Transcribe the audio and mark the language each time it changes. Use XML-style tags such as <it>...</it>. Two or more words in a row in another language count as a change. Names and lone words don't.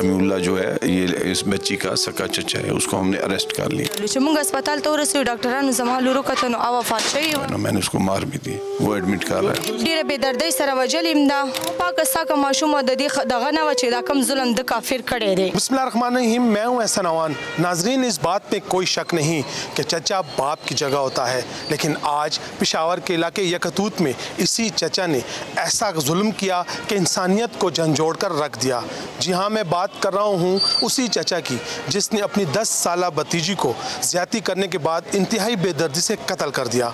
<ur>سمیع اللہ جو ہے یہ اس بچی کا سکا چچا ہے. اس کو ہم نے اریسٹ کر لیا.</ur> <ps>چې موږ هسپتال ته ورسېدو ډاکټرانو زما لور وکته نو وفات شوې وه.</ps> <ur>میں نے اس کو مار بھی دی. وہ ایڈمٹ کر رہا ہے.</ur> <ps>ډېره بې دردۍ سره وجلې یم دا پاکه ساکه ماشوم د دې دغه نه وه چې دا کوم ظلم د کافر کړی دی.</ps> <ar>بسم اللہ الرحمن الرحیم.</ar> <ur>میں ہوں احسن عوان. ناظرین اس بات پہ کوئی شک نہیں کہ چچا باپ کی جگہ ہوتا ہے، لیکن آج پشاور کے علاقے یکتوت میں اسی چچا نے ایسا ظلم کیا کہ انسانیت کو جھنجھوڑ کر رکھ دیا. جی ہاں، میں بات کر رہا ہوں اسی چچا کی جس نے اپنی 10 سالہ بھتیجی کو زیادتی کرنے کے بعد انتہائی بے دردی سے قتل کر دیا.</ur>